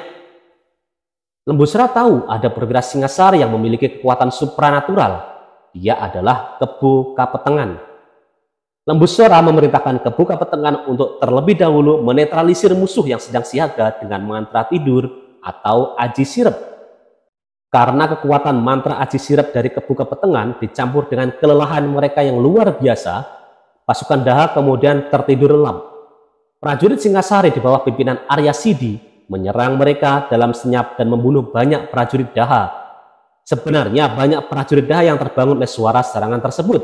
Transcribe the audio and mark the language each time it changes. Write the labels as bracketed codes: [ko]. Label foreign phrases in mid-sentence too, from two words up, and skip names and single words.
[id] Lembu Sora tahu ada perwira Singasari yang memiliki kekuatan supranatural. Dia adalah Kebo Kapetengan. Lembu Sora memerintahkan Kebo Kapetengan untuk terlebih dahulu menetralisir musuh yang sedang siaga dengan mantra tidur atau aji sirep. Karena kekuatan mantra aji sirep dari Kebo Kapetengan dicampur dengan kelelahan mereka yang luar biasa, pasukan Daha kemudian tertidur lelap. Prajurit Singasari di bawah pimpinan Arya Sidi menyerang mereka dalam senyap dan membunuh banyak prajurit Daha. Sebenarnya banyak prajurit Daha yang terbangun oleh suara serangan tersebut.